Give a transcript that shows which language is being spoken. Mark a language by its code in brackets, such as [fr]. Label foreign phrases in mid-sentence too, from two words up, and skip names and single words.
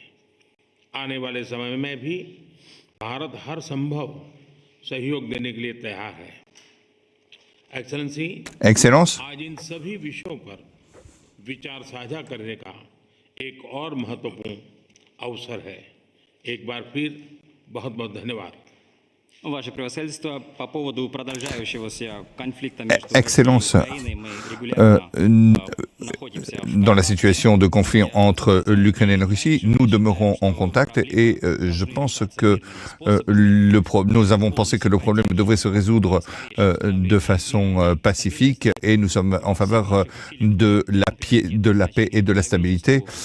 [hi] आने वाले समय में भी भारत हर संभव सहयोग देने के लिए तैयार है। Excellences, आज इन सभी विषयों पर विचार साझा करने का एक और महत्वपूर्ण अवसर है। एक बार फिर बहुत बहुत धन्यवाद। [fr] Excellences, dans la situation de conflit entre l'Ukraine et la Russie, nous demeurons en contact et je pense que nous avons pensé que le problème devrait se résoudre de façon pacifique et nous sommes en faveur de la paix et de la stabilité.